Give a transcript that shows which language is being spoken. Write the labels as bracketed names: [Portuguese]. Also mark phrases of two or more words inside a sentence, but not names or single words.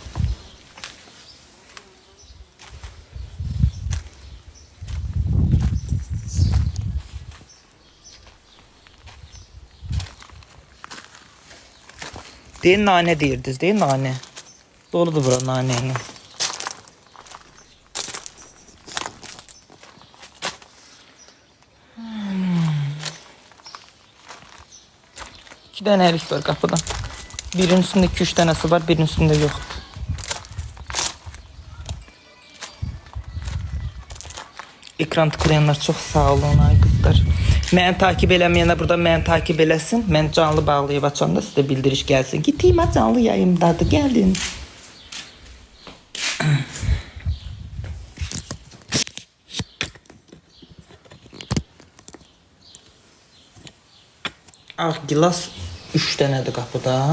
[Turkish] Deyin nane deyirdiniz, deyin nane. Doludur bura naneyle. İki tane erik var kapıda. Birinin üstünde 2-3 tanesi var, birinin üstünde yok. Ekran tıklayanlar çok sağ olun ay kızlar. [Azerbaijani] Məni takip eləməyənə burada məni takip eləsin. Mən canlı bağlayıb açanda sizə bildiriş gəlsin. Giteyim canlı yayımdadır, gəlin. Ağ gilas 3 dənədir qapıda.